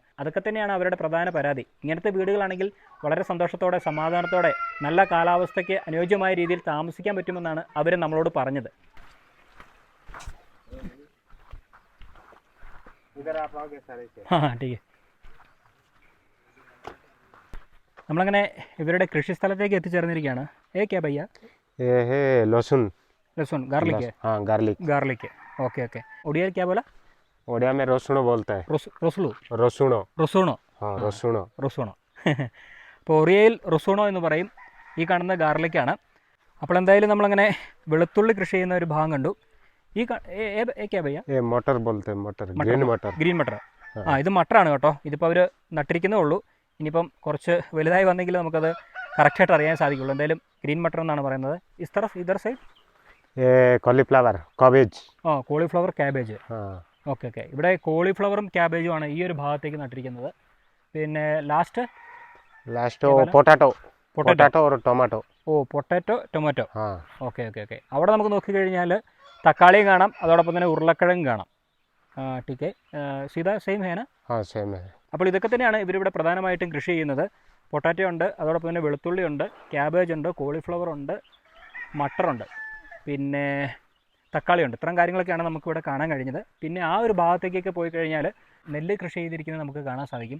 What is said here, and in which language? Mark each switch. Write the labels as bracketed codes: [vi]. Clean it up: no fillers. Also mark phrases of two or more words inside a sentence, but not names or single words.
[ml] അതൊക്കെ തന്നെയാണ് അവരുടെ പ്രധാന പരാതി. ഇങ്ങനത്തെ വീടുകളാണെങ്കിൽ വളരെ സന്തോഷത്തോടെ സമാധാനത്തോടെ നല്ല കാലാവസ്ഥയ്ക്ക് അനുയോജ്യമായ രീതിയിൽ താമസിക്കാൻ പറ്റുമെന്നാണ് അവർ നമ്മളോട് പറഞ്ഞത്. നമ്മളങ്ങനെ ഇവരുടെ കൃഷിസ്ഥലത്തേക്ക് എത്തിച്ചേർന്നിരിക്കുകയാണ്. [hi] ये क्या भैया? लहसुन लहसुन गार्लिक है। हाँ गार्लिक गार्लिक है। [en] okay okay. [hi] उड़िया क्या बोला? ओडिया में रसुणो बोलता है। [or] റൊസുളു रसुणो റൊസൂണോ? [hi] हाँ रसुणो [ml] റൊസൂണോ. അപ്പോൾ ഒറിയയിൽ റൊസൂണോ എന്ന് പറയും. ഈ കാണുന്ന ഗാർലിക്കാണ്. അപ്പോൾ എന്തായാലും നമ്മളങ്ങനെ വെളുത്തുള്ളി കൃഷി ചെയ്യുന്ന ഒരു ഭാഗം കണ്ടു. ഈ [hi] ये क्या भैया? ये मटर बोलते हैं, मटर ग्रीन मटर। [ml] ഗ്രീൻ മട്ടർ. ഇത് മട്ടറാണ് കേട്ടോ. ഇതിപ്പോൾ അവർ നട്ടിരിക്കുന്നേ ഉള്ളൂ. ഇനിയിപ്പം കുറച്ച് വലുതായി വന്നെങ്കിൽ നമുക്കത് കറക്റ്റായിട്ട് അറിയാൻ സാധിക്കുള്ളൂ. എന്തായാലും ഗ്രീൻ മട്ടർ എന്നാണ് പറയുന്നത്. [hi] इधर साइड ये [en] cauliflower cabbage. cauliflower cabbage. [hi] हाँ [en] okay okay. [ml] ഇവിടെ കോളിഫ്ലവറും ക്യാബേജുമാണ് ഈ ഒരു ഭാഗത്തേക്ക് നട്ടിരിക്കുന്നത്. പിന്നെ ലാസ്റ്റ് [en] potato potato और टोमेटो। potato tomato. [hi] हाँ [en] okay okay okay. [ml] അവിടെ നമുക്ക് നോക്കിക്കഴിഞ്ഞാൽ തക്കാളിയും കാണാം, അതോടൊപ്പം തന്നെ ഉരുളക്കിഴങ്ങ് കാണാം. [hi] ठीक से सीता सेम है ना? हाँ सेम है। [ml] അപ്പോൾ ഇതൊക്കെ തന്നെയാണ് ഇവരിവിടെ പ്രധാനമായിട്ടും കൃഷി ചെയ്യുന്നത്. പൊട്ടാറ്റോ ഉണ്ട്, അതോടൊപ്പം തന്നെ വെളുത്തുള്ളി ഉണ്ട്, ക്യാബേജ് ഉണ്ട്, കോളിഫ്ലവർ ഉണ്ട്, മട്ടറുണ്ട്, പിന്നെ തക്കാളിയുണ്ട്. ഇത്തരം കാര്യങ്ങളൊക്കെയാണ് നമുക്കിവിടെ കാണാൻ കഴിഞ്ഞത്. പിന്നെ ആ ഒരു ഭാഗത്തേക്കൊക്കെ പോയി കഴിഞ്ഞാൽ നെല്ല് കൃഷി ചെയ്തിരിക്കുന്നത് നമുക്ക് കാണാൻ സാധിക്കും.